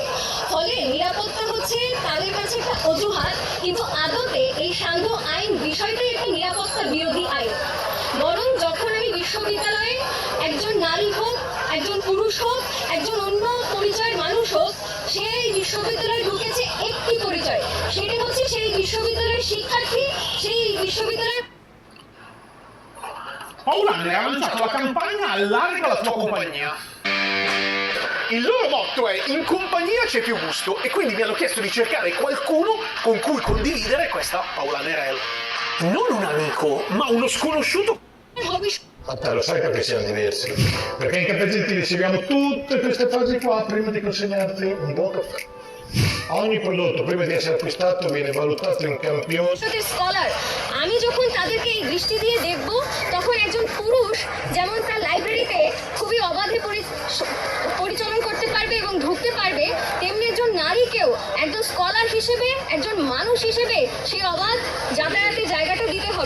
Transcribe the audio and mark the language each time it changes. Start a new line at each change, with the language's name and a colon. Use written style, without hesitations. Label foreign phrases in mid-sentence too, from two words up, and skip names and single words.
Bangla: ফলে নিরাপত্তা হচ্ছে তাদের কাছে একটা অজুহাত, কিন্তু আদতে এই সান্ধ্য আইন বিষয়টাই একটা নিরাপত্তা বিরোধী আইন। বরং যখন আমি বিশ্ববিদ্যালয়ে একজন নারী হোক, একজন পুরুষ হোক, একজন অন্য পরিচয়ের মানুষ হোক, সেই বিশ্ববিদ্যালয়ে ঢুকেছে একটি পরিচয়, সেটা হচ্ছে সেই বিশ্ববিদ্যালয়ের শিক্ষার্থী, সেই বিশ্ববিদ্যালয়ের।
Italian: Paola ne ha lanciato la campagna Allarga la tua compagnia. Il loro motto è in compagnia c'è più gusto e quindi mi hanno chiesto di cercare qualcuno con cui condividere questa Paola Nerel. Non un amico, ma uno sconosciuto. Ma te lo sai perché siamo diversi? Perché in Caffè Gentili seguiamo tutte queste fasi qua prima di consegnarti un buon caffè. Ogni prodotto prima di essere acquistato viene valutato in campione.
Bangla: স্কলার, আমি যখন তাদেরকে এই দৃষ্টি দিয়ে দেখব, তখন একজন পুরুষ যেমন তার লাইব্রেরিতে খুবই অবাধে পরিচালন করতে পারবে এবং ঢুকতে পারবে, তেমনি একজন নারীকেও একজন স্কলার হিসেবে, একজন মানুষ হিসেবে সেই অবাধ যাতায়াতের জায়গাটা দিতে হবে।